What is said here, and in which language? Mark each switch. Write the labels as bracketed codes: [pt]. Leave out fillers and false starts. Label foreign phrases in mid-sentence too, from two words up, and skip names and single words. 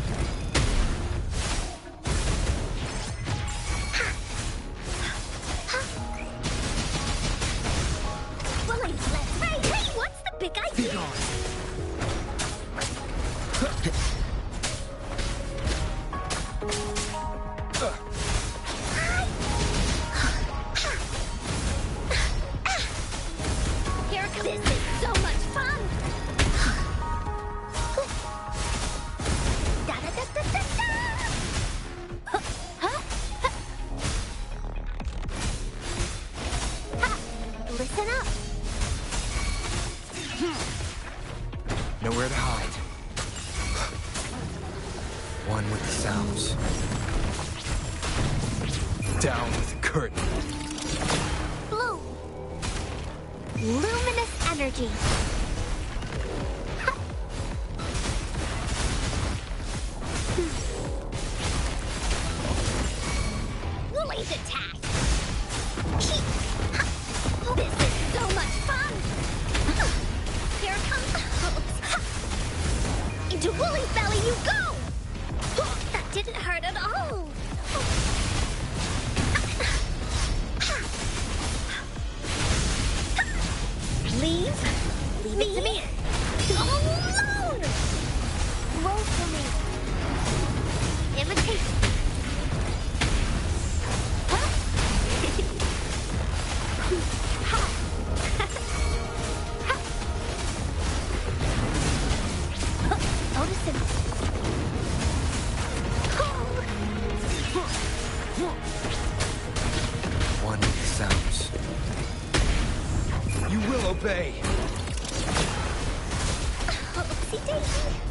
[en] Woolly, let's hey, what's the big idea? Here it comes. This is so much fun. Da da da da da da. Ha. Listen up. Nowhere to hide. One with the sounds. Down with the curtain. Blue. Luminous energy. Ha. Woolly's attack. Ha. This is so much fun. Here it comes. Ha. Into Woolly's belly you go. That didn't hurt at all. Leave it to me. All alone. Roll for me. Imitation. Huh? Ha. Ha. Noticing. One with the sounds. You will obey. Oopsie daisy.